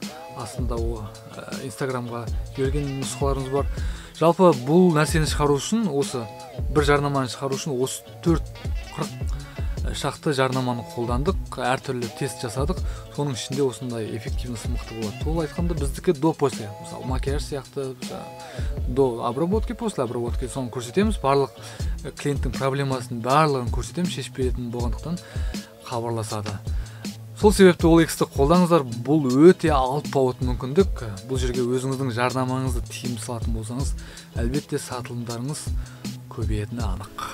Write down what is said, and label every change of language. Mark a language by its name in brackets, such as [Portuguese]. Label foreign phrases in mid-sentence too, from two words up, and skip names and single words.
[Kazakh] Астында инстаграмға берген нұсқаларымыз бар. Жалпы бұл нәрсені шығару үшін, осы бір жарнаманы шығару үшін осы 40 шақты жарнаманы қолдандық, әртүрлі тест жасадық. Соның ішінде осындай эффективності мықты болады. Сол айтқанда біздікі [Russian] до-после, [Kazakh] мысалы макияж сияқты, [Russian] до обработки, после обработки [Kazakh] соны көрсетеміз. Барлық клиенттің проблемасын барлығын көрсетеміз, шешіп беретін болғандықтан хабарласады. Сол себепті OLX-ті қолдаңыздар. Бұл өте алпауыт мүмкіндік. Бұл жерге өзіңіздің жарнамаңызды тиімді салатын болсаңыз, әлбетте сатылымдарыңыз көбейетіні анық.